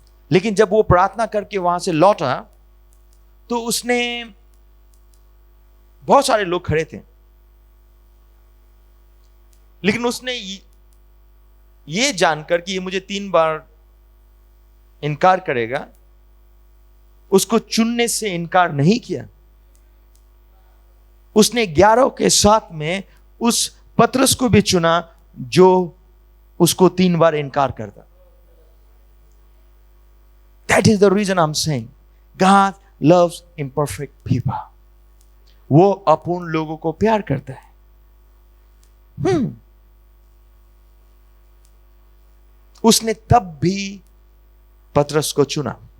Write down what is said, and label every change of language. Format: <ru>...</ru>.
<hi>लेकिन जब वो प्रार्थना करके वहां से लौटा तो उसने, बहुत सारे लोग खड़े थे, लेकिन उसने ये जानकर कि ये मुझे 3 बार इनकार करेगा, उसको चुनने से इनकार नहीं किया। उसने 11 के साथ में उस पतरस को भी चुना जो उसको 3 बार इनकार करता।</hi> <en>That is the reason I'm saying God loves imperfect people.</en> <hi>वो अपूर्ण लोगों को प्यार करता है। उसने तब भी पतरस को चुना।</hi>